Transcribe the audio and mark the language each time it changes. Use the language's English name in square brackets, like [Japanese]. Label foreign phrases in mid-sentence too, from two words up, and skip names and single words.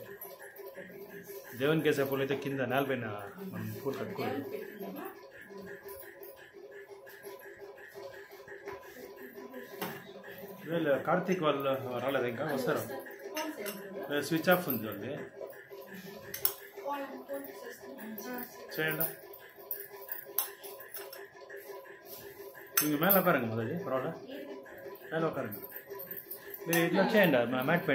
[Telugu] దేవునికి వేసే పూలు అయితే కింద నేలపైన మనం పూలు కట్టుకోలేదు. వీళ్ళు కార్తీక్ వాళ్ళు రాలేదు, ఇంకా వస్తారు. స్విచ్ ఆఫ్ ఉంది చూడండి, చేయండి. [Tamil] நீங்கள் மேலே உட்காருங்க, முதல்ல பரவாயில்ல, மேலே உட்காருங்க. [Telugu] మీరు ఇట్లా వచ్చేయండి మ్యాట్ పైన.